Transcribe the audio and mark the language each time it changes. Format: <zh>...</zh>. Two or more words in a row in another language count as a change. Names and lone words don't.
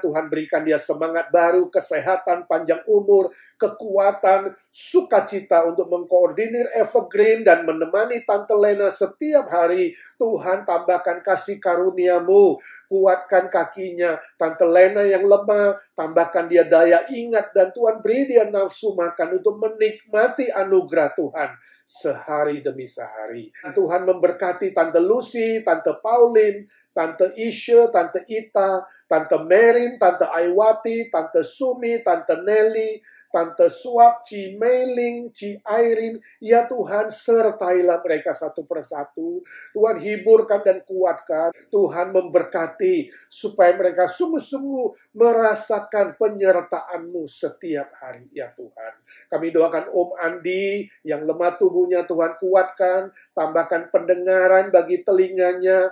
<id>Tuhan berikan dia semangat baru, kesehatan, panjang umur, kekuatan, sukacita untuk mengkoordinir Evergreen dan menemani Tante Lena setiap hari. Tuhan tambahkan kasih karunia-Mu, kuatkan kakinya. Tante Lena yang lemah, tambahkan dia daya ingat, dan Tuhan beri dia nafsu makan untuk menikmati anugerah Tuhan sehari demi sehari. Tuhan memberkati Tante Lucy, Tante Pauline, Tante Isha, Tante Ita, Tante Merin, Tante Aiwati, Tante Sumi, Tante Nelly, Tante Suap, Ci Meiling, Ci Airin. Ya Tuhan, sertailah mereka satu persatu. Tuhan hiburkan dan kuatkan. Tuhan memberkati supaya mereka sungguh-sungguh merasakan penyertaan-Mu setiap hari ya Tuhan. Kami doakan Om Andi yang lemah tubuhnya, Tuhan kuatkan, tambahkan pendengaran bagi telinganya.</id>